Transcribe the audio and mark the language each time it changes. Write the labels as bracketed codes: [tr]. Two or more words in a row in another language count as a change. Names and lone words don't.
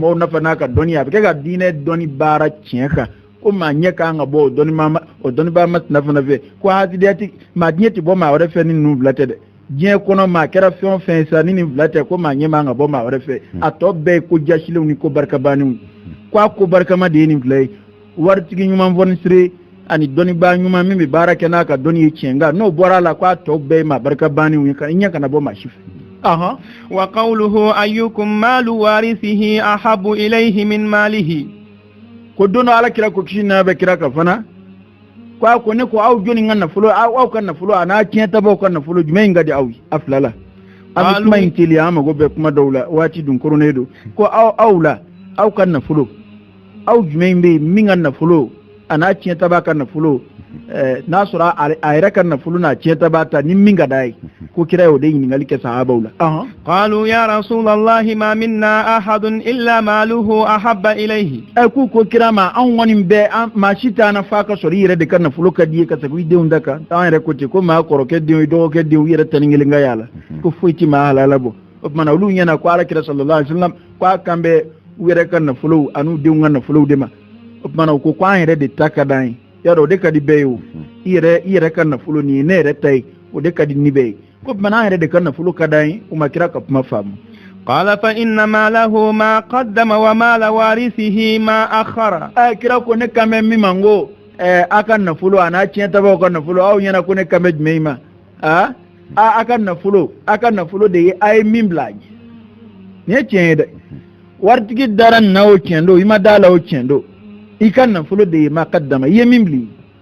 [bm] maaw nafa n'a ka dɔnni ye a bɛ kɛ ka diinɛ dɔnni baara tiɲɛ kan ko maa ɲɛ kan ka bɔ o dɔnnibaa masina fana fɛ ko hasidiyati maa diɲɛ tɛ bɔ maa wɛrɛ fɛ ni ninnu fila tɛ dɛ diɲɛ kɔnɔ maa kɛra fɛn o fɛn sa ni nin fila tɛ ko maa ɲɛ man ka bɔ maa wɛrɛ fɛ a tɔ bɛɛ ye ko jasilenw ni ko barikabaaniw ko a ko barikama de ye nin fila ye waritigi ɲuman fɔnisire ani dɔnnibaa ɲuman min bɛ baara kɛ n'a ka dɔnni ye tiɲɛ nka n'o bɔra a la ko a tɔ bɛɛ ye maa barikabaaniw ye i ɲɛ kana bɔ maa si fɛ [ar] وقوله أيكم مال وارثه أحب إليه من ماله [bm] ko don dɔ ala kira ko kisi n'a bɛ kira kan fana ko a ko ne ko aw jɔnni ka nafolo aw ka nafolo a n'a tiɲɛ tabaw ka nafolo jumɛn in ka di aw ye a fila la an bɛ kuma in teliya an mago bɛ kuma dɔw la waati dun koronnen don ko aw la aw ka nafolo aw jumɛn bɛ yen min ka nafolo a n'a tiɲɛ taba ka nafolo n'a sɔrɔ a yɛrɛ ka nafolo n'a tiɲɛ taba ta ni min ka d'a ye ko kira y'o de ɲininkali kɛ sahabaw la [ar] قالوا يا رسول الله ما منا أحد إلا ماله أحب إليه [bm] k'u ko kira ma an kɔni bɛɛ maa si t'a na fa ka sɔrɔ i yɛrɛ de ka nafolo ka di ye ka segin i denw da kan an yɛrɛ ko ten ko maa kɔrɔkɛ denw i dɔgɔkɛ denw i yɛrɛ tani kelen ka y'a la ko foyi ti maa halala bɔ o tuma na olu ɲɛna ko alakira [ar] صلى الله عليه وسلم [bm] ko a kan bɛ u yɛrɛ ka nafolow an'u denw ka nafolow de ma o tuma na u ko an yɛrɛ de ta ka d'an ye yɔrɔ o de ka di bɛɛ ye o i yɛrɛ ka nafolo nin ye ne yɛrɛ ta ye o de ka di ni bɛɛ ye ko tuma na an yɛrɛ de ka nafolo ka d'an ye u ma kira ka kuma faamu [ar] قال فإن ماله ما قدم ومال وارثه ما أخر [bm] kira ko ne kan bɛ min ma n ko a ka nafolo a n'a tiɲɛ tabaw ka nafolo aw ɲɛna ko ne kan bɛ jumɛn ma a ka nafolo de ye a ye min bila a ɲɛ nin ye tiɲɛ ye dɛ waritigi dara nin na o tiɲɛ don i ma da la o tiɲɛ don i ka nafolo de ye [ar] ما قدم [bm] i ye min bili